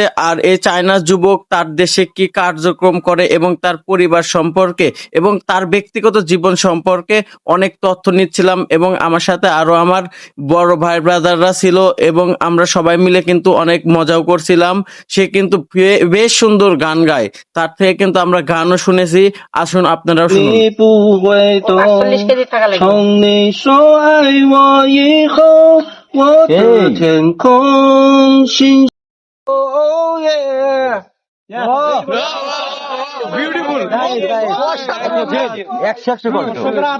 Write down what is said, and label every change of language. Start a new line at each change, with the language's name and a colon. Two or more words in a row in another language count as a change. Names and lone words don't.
Bangla: আর এই চায়না যুবক তার দেশে কি কার্যক্রম করে এবং তার পরিবার সম্পর্কে এবং তার ব্যক্তিগত জীবন সম্পর্কে অনেক তথ্য নিচ্ছিলাম। এবং আমার সাথে আরো আমার বড় ভাই ব্রাদাররা ছিল এবং আমরা সবাই মিলে কিন্তু অনেক মজাও করছিলাম। সে কিন্তু বেশ সুন্দর গান গায়, তার থেকে কিন্তু আমরা গানও শুনেছি। আসুন আপনারাও শুনুন।
Chinese: 你不会懂， 从你说爱我以后，我的天空星。
English: Oh yeah! বিউটিফুল।